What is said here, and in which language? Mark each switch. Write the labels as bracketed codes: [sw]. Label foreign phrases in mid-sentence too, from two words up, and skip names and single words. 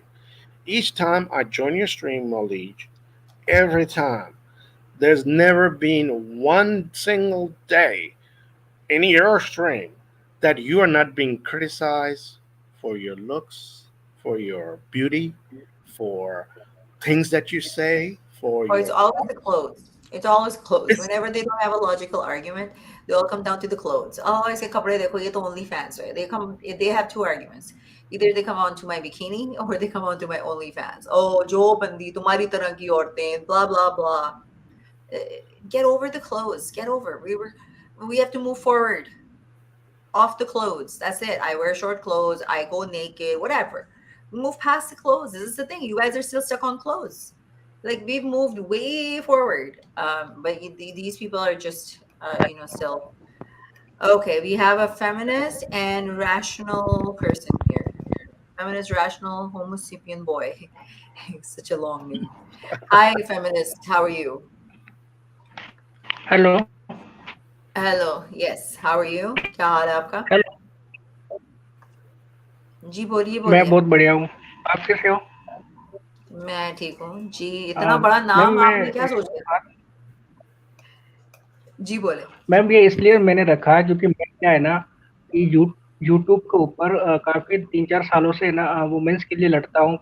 [en] Each time I join your stream, Malik, every time, there's never been one single day in your stream that you are not being criticized for your looks, for your beauty, for things that you say, for Or it's your. always the clothes. It's always clothes. Whenever they don't have a logical argument, they all come down to the clothes. Oh, I say [hi] कपड़े देखो, ये तो OnlyFans. [en] Right? They have 2 arguments. Either they come on to my bikini or they come on to my OnlyFans. [hi] Oh, जो बंदी, तुम्हारी तरह की औरतें, [en] blah blah blah. Get over the clothes. Get over. We have to move forward. Off the clothes. That's it. I wear short clothes. I go naked. Whatever. Move past the clothes. This is the thing. You guys are still stuck on clothes. Like we've moved way forward, but these people are just still okay. We have a feminist and rational person here. Feminist, rational, homo sapien boy. Such a long name. Hi, feminist. How are you? हेलो Hello. Yes. How are you? [hi] क्या हाल है आपका? जी बोलिए मैं बोलिए। बहुत बढ़िया हूँ। आप कैसे हो? मैं ठीक हूँ जी। इतना बड़ा मैम नाम मैं आपने क्या सोच लिया? जी बोले। मैम ये इसलिए मैंने रखा है क्योंकि मैं क्या है ना कि यूट्यूब के ऊपर काफी 3-4 सालों से ना वुमेन्स के लिए लड़ता हूँ।